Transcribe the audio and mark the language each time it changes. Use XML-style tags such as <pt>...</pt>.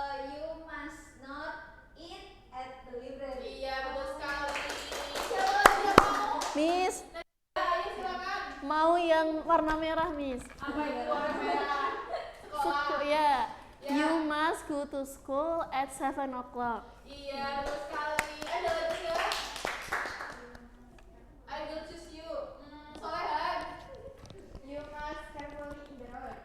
<en>You must not eat at the library.</en> <id>Iya betul sekali. Siapa lagi yang mau?</id> <en>Miss,</en> <id>Ayo silakan. mau yang warna merah, Miss. Apa itu warna merah? Sekolah. Ya. Ya.</id> <en>You must go to school at 7 o'clock.</en> <id>Iya betul sekali. Ada lagi nggak?</id> <en>I will choose you. Solehan. You must carefully in the road.</en>